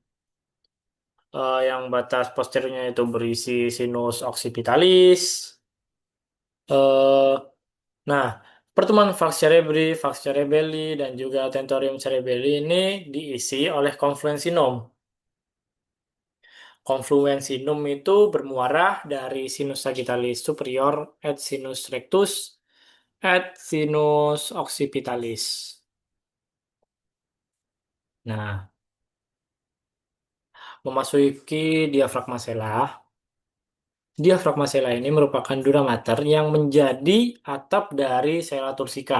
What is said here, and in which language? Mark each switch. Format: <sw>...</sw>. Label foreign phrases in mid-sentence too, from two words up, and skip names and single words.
<id>Yang batas posteriornya itu berisi</id> <la>sinus occipitalis.</la> <id>Eh, nah, pertemuan</id> <la>vas cerebelli,</la> <id>dan juga</id> <la>tentorium cerebelli</la> <id>ini diisi oleh confluensinum. Confluensinum itu bermuara dari</id> <la>sinus sagittalis superior et sinus rectus et sinus occipitalis.</la> <id>Nah, memasuki diafragma sela. Diafragma sela ini merupakan</id> <la>dura mater</la> <id>yang menjadi atap dari sela tursika.</id>